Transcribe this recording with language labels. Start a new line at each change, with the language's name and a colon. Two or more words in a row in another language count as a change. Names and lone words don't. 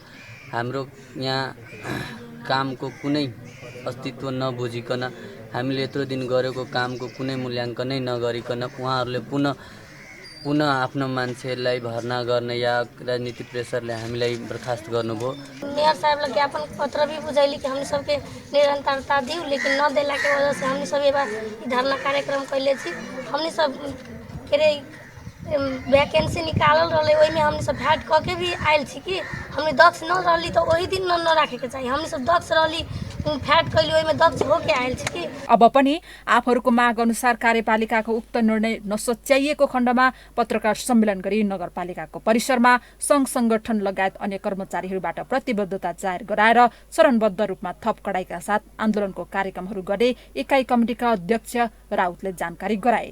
Nepali: हाम्रो यहाँ कामको कुनै अस्तित्व नबुझिकन हामीले यत्रो दिन गरेको कामको कुनै मूल्याङ्कनै नगरिकन उहाँहरूले पुनः आफ्नो मान्छेलाई भर्ना गर्ने या राजनीतिक प्रेसरले हामीलाई बर्खास्त गर्नुभयो।
Maithili: मेयर साहबलाई ज्ञापन पत्र भी बुझैली कि हमने सबके निरंतरता दी, लेकिन न देला के वजह से हमने सब धरना कार्यक्रम कैले छी। हमने सब के वैकेंसी निकालल रहे, ओहि में हमने सब भेट क के भी आयल छी कि हमने दक्ष न रहली तो वही दिन न राखे के चाहिए। हमने सब दक्ष रहली, भेट कैली, ओहि में दक्ष होके आयल छी कि।
Nepali: अब पनि आफूहरूको माग अनुसार कार्यपालिकाको उक्त निर्णय नसच्याइएको खण्डमा पत्रकार सम्मेलन गरी नगरपालिकाको परिसरमा संघ संगठन लगायत अन्य कर्मचारीहरूबाट प्रतिबद्धता जाहेर गराएर चरणबद्ध रूपमा थप कडाइका साथ आन्दोलनको कार्यक्रमहरू गरे इकाई कमिटिका अध्यक्ष राउतले जानकारी गराए।